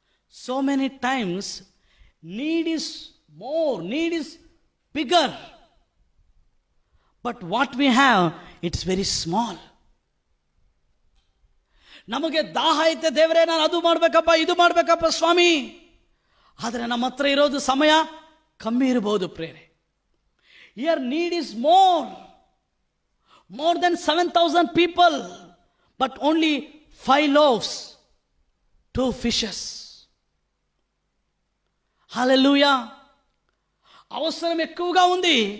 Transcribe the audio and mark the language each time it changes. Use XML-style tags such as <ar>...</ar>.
<en>So many times need is more, need is bigger, but what we have, it's very small.</en> <kn>ನಮಗೆ ದಾಹ ಐತೆ, ದೇವರೇ ನಾನು ಅದು ಮಾಡಬೇಕಪ್ಪ, ಇದು ಮಾಡಬೇಕಪ್ಪ ಸ್ವಾಮಿ, ಆದರೆ ನಮ್ಮ ಹತ್ರ ಇರೋದು ಸಮಯ ಕಮ್ಮಿ ಇರಬಹುದು ಪ್ರೇರೆ.</kn> <en>Your need is more than 7,000 people, but only 5 loaves, 2 fishes.</en> <te>హల్లెలూయా. అవసరం ఎక్కువగా ఉంది.</te>